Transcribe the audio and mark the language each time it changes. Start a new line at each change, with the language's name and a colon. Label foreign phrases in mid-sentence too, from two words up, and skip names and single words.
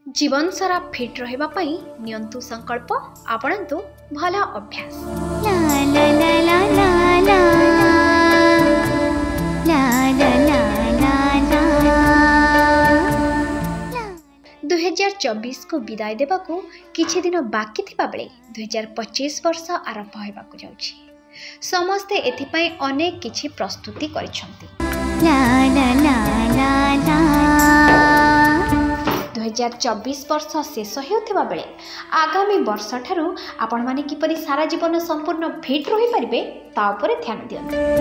Odia: ଜୀବନ ସାରା ଫିଟ୍ ରହିବା ପଇ ନିଅନ୍ତୁ ସଂକଳ୍ପ ଆପଣନ୍ତୁ ଭଲ ଅଭ୍ୟାସ। ला ला ला ला ला ला ला ला ला ला ला 2024 କୋ ବିଦାୟ ଦେବାକୁ କିଛି ଦିନ ବାକି ଥିବା ବେଳେ 2025 ବର୍ଷ ଆରମ୍ଭ ହୋଇବାକୁ ଯାଉଛି। ସମସ୍ତେ ଏଥିପାଇଁ ଅନେକ କିଛି ପ୍ରସ୍ତୁତି କରିସନ୍ତି। ला ला ला ला ला 2024 ବର୍ଷ ଶେଷ ହୋତା ବେଳେ ଆଗାମୀ ବର୍ଷ ଠାରୁ ଆପଣ ମାନେ କିପରି ସାରା ଜୀବନ ସମ୍ପୂର୍ଣ୍ଣ ଫିଟ୍ ରହି ପାରିବେ ତା ଉପରେ ଧ୍ୟାନ ଦିଅନ୍ତୁ।